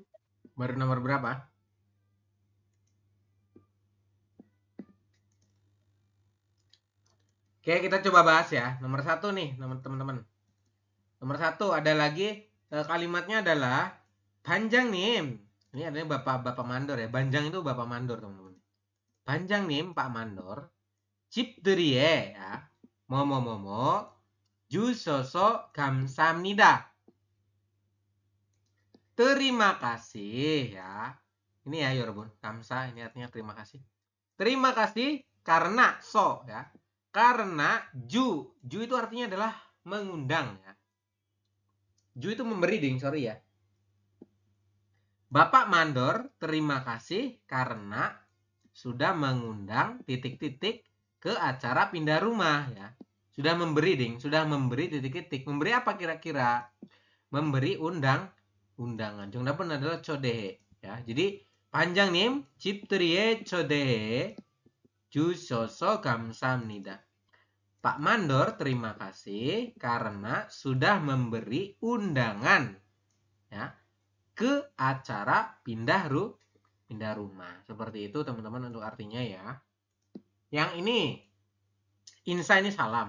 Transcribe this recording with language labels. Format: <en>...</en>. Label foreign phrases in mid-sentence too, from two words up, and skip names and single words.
<id>Baru nomor berapa? Oke, kita coba bahas ya. Nomor 1 nih, teman-teman. Nomor 1 ada lagi kalimatnya adalah</id> <ko>반장님.</ko> <id>Ini adanya Bapak Mandor ya. Banjang itu Bapak Mandor, teman-teman.</id> <ko>반장님,</ko> <id>Pak Mandor.</id> <ko>집들이에 ya. 뭐뭐뭐뭐 주셔서 감사합니다.</ko> <id>Terima kasih ya. Ini ya 여러분. 감사 ini artinya terima kasih. Terima kasih karena ya. Karena ju itu artinya adalah mengundang ya. Ju itu memberi ding, sorry ya. Bapak Mandor terima kasih karena sudah mengundang titik-titik ke acara pindah rumah ya. Sudah memberi ding, sudah memberi titik-titik. Memberi apa kira-kira? Memberi undangan. 정답은 adalah 초대해. Ya, jadi panjang nih.</id> <ko>집들이에 초대해 주셔서 감사합니다.</ko> <id>Pak Mandor terima kasih karena sudah memberi undangan ya ke acara pindah rumah. Seperti itu teman-teman untuk artinya ya. Yang ini Insa ini salam.</id>